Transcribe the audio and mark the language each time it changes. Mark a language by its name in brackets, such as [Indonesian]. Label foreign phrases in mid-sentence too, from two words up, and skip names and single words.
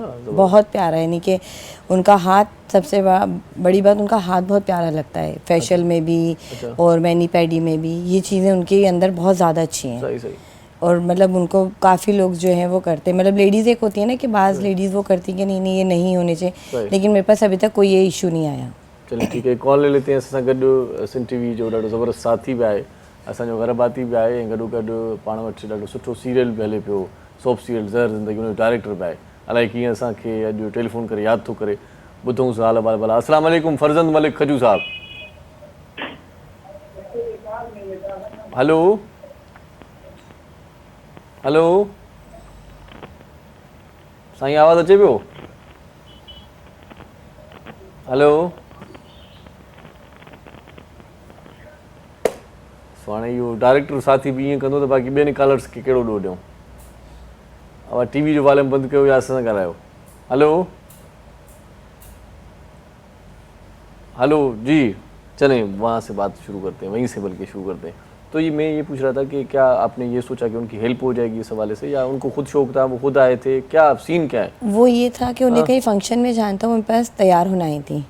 [Urdu] بہت پیارا ہے یعنی کہ ان کا ہاتھ سب سے بڑی بات ان کا ہاتھ بہت پیارا لگتا ہے فیشل میں بھی اور [English] mani pedi [Urdu] میں بھی یہ چیزیں ان کے اندر بہت زیادہ اچھی ہیں صحیح صحیح اور مطلب ان کو کافی لوگ جو ہیں وہ کرتے ہیں مطلب لیڈیز ایک ہوتی ہے نا کہ بعض لیڈیز وہ کرتی کہ نہیں یہ نہیں ہونے چاہئیں لیکن میرے پاس ابھی تک کوئی یہ ایشو نہیں آیا [Sindhi] चलिए ठीक है कॉल ले लेते हैं असां गॾु सिंध टीवी जो ॾाढो ज़बरदस्त साथी बि आहे असांजो घर भाती बि आहे ऐं गॾोगॾु पाण वटि ॾाढो सुठो सीरियल बि हले पियो [English] soap serial [Sindhi] ज़हर ज़िंदगी उनजो डायरेक्टर बि आहे अलाए कीअं असांखे अॼु टेलीफोन करे यादि थो करे ॿुधूं हाल बाल भला [Arabic] السلام علیکم [Sindhi] फरज़ंद मलिक खजू साहब हेलो हेलो साईं आवाज़ अचे पियो हेलो हाणे इहो डायरेक्टर साथी बि ईअं कंदो त बाक़ी ॿियनि कॉलर्स खे कहिड़ो ॾोह ॾियूं अब टीवी जो वॉल्यूम बंदि कयो या असां सां ॻाल्हायो हेलो [Urdu] ہیلو جی چلیں وہاں سے بات شروع کرتے ہیں وہیں سے بلکہ شروع کرتے ہیں تو یہ میں یہ پوچھ رہا تھا کہ کیا آپ نے یہ سوچا کہ ان کی ہیلپ ہو جائے گی اس حوالے سے یا ان کو خود شوق تھا وہ خود آئے تھے کیا سین کیا ہے وہ یہ تھا کہ انہیں کہیں فنکشن میں جانا تھا ان کے پاس تیار ہونا ہی تھی